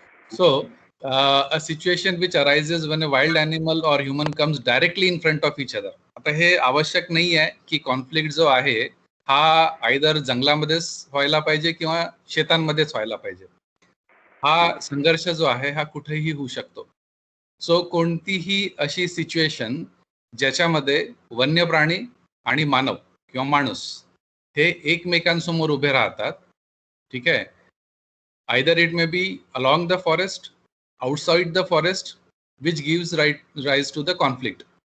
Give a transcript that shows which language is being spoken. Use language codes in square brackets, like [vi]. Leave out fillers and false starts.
[en] So, a situation which arises when a wild animal or human comes directly in front of each other. [mr] आता हे आवश्यक नाही आहे की कॉन्फ्लिक्ट जो आहे हा आयदर जंगलामध्येच व्हायला पाहिजे किंवा शेतांमध्येच व्हायला पाहिजे. हा संघर्ष जो आहे हा कुठेही होऊ शकतो. सो कोणतीही अशी सिच्युएशन ज्याच्यामध्ये वन्य प्राणी आणि मानव किंवा माणूस हे एकमेकांसमोर उभे राहतात, ठीक आहे. [en] Either it may be along the forest, outside the forest, which gives rise to the conflict.